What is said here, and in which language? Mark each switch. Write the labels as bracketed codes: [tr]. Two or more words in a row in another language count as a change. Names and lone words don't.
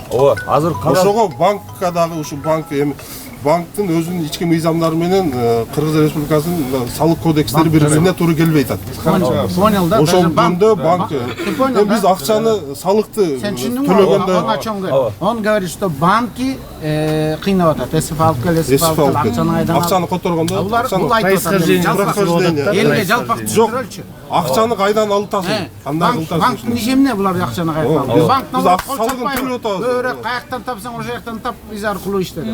[ky] Ооба, азыр ошого банкка дагы ушу банктын өзүнүн ички мыйзамдары менен Кыргыз Республикасынын салык кодекстери бири-бирине туура келбей атат. [ru] Понял да. [ky] Ошол жөнүндө банк биз акчаны салыкты төлөгөндө [ru] он говорит, что банки [ky] кыйнап атат. СФ алып кел, СФ алып кел, акчаны которгондо бул айтып элге жалпак түшүрөлчү. Акчаны кайдан алып атасың? Кандай кылып атасың? Банктын иши эмне булар акчаны кайдан алып? Банктан салыгын төлөп атабыз. Бөөрөк каяктан тапсаң, ошо жактан тап, биз аркылуу иштедик.